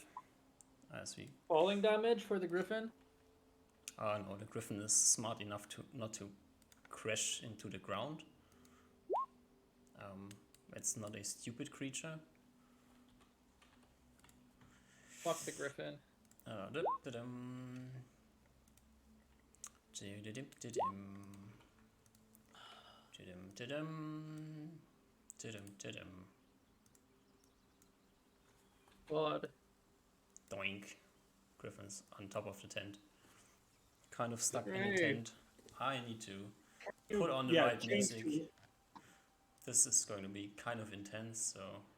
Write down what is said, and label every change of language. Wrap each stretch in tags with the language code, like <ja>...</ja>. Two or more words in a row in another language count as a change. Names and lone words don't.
<en>As we... Falling damage for the griffin. no, the griffin is smart enough to not to crash into the ground. It's not a stupid creature. Fuck the griffin. Da-da-dum. Di-di-dim-di-dim. Di-dim-di-dim. Di-dim-di-dim. God. Doink. Griffin's on top of the tent. Kind of stuck in the Great. tent. I need to put on the Yeah, right change music. to- This is going to be kind of intense, so...</en>